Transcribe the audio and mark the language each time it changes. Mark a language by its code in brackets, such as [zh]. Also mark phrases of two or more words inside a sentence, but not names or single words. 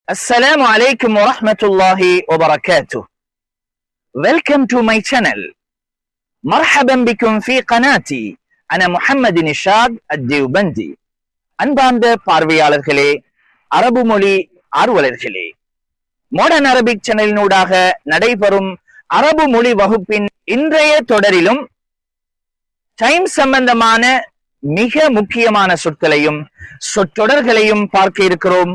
[ar] السلام عليكم ورحمة الله وبركاته. [en] Welcome to my channel. [ar] مرحبا بكم في قناتي. Ana Muhammad Nishad Ad-Dewbandi. [ta] அன்பார்ந்த பார்வையாளர்களே, அரபு மொழி ஆர்வலர்களே, மாடர்ன் அரபிக் சேனலினூடாக நடைபெறும் அரபு மொழி வகுப்பின் இன்றைய தொடரிலும் டைம் சம்பந்தமான மிக முக்கியமான சொற்களையும் சொற்றொடர்களையும் பார்க்க இருக்கிறோம்.